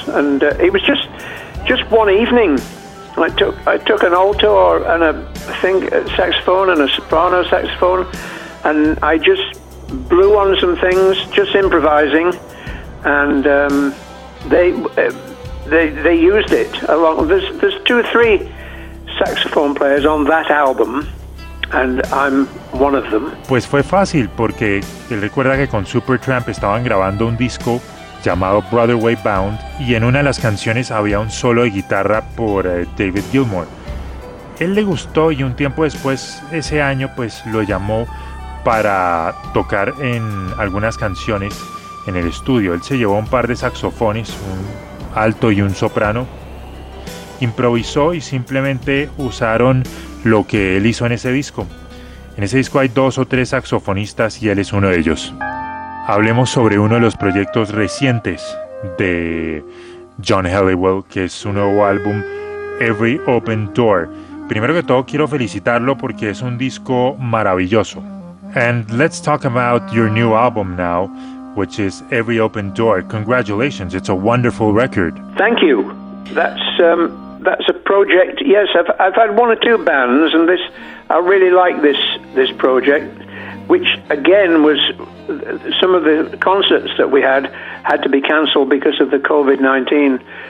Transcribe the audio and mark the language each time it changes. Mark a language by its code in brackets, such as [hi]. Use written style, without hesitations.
[en] And it was just one evening. I took an alto and a saxophone and a soprano saxophone, and I just blew on some things, just improvising, and they used it along. There's two or three saxophone players on that album, and I'm one of them. [es] Pues fue fácil porque él recuerda que con Supertramp estaban grabando un disco llamado Brother Way Bound, y en una de las canciones había un solo de guitarra por David Gilmour. Él le gustó y un tiempo después, ese año, pues lo llamó para tocar en algunas canciones en el estudio. Él se llevó un par de saxofones, un alto y un soprano, improvisó y simplemente usaron lo que él hizo en ese disco. En ese disco hay dos o tres saxofonistas y él es uno de ellos. Hablemos sobre uno de los proyectos recientes de John Helliwell, que es su nuevo álbum Every Open Door. Primero que todo, quiero felicitarlo porque es un disco maravilloso. [en] And let's talk about your new album now, which is Every Open Door. Congratulations, it's a wonderful record. Thank you. That's a project. Yes, I've had one or two bands, and this I really like this project, which again was some of the concerts that we had to be cancelled because of the COVID-19.